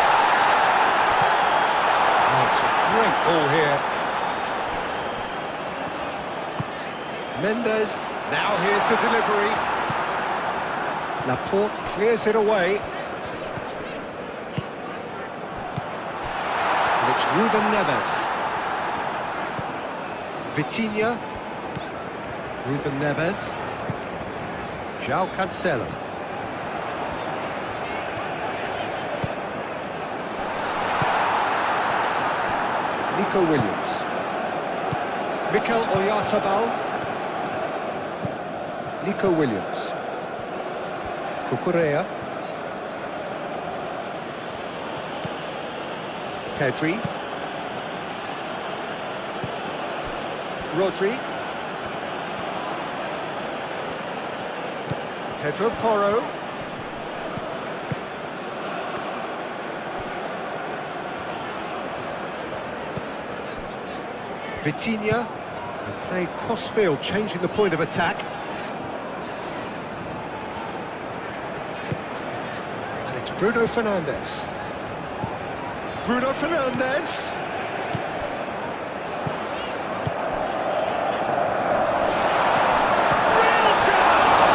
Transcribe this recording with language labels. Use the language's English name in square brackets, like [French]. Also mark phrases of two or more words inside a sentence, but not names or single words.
[English] Oh, it's a great ball here. Mendes, now here's the delivery. Laporte clears it away. And it's Ruben Neves. Vitinha. Ruben Neves. João Cancelo. Nico Williams. Mikel Oyarzabal. Nico Williams. Cucurella. Pedri. Rodri. Pedro Porro. Vitinha. And played cross-field, changing the point of attack. And it's Bruno Fernandes. Bruno Fernandes. Real chance!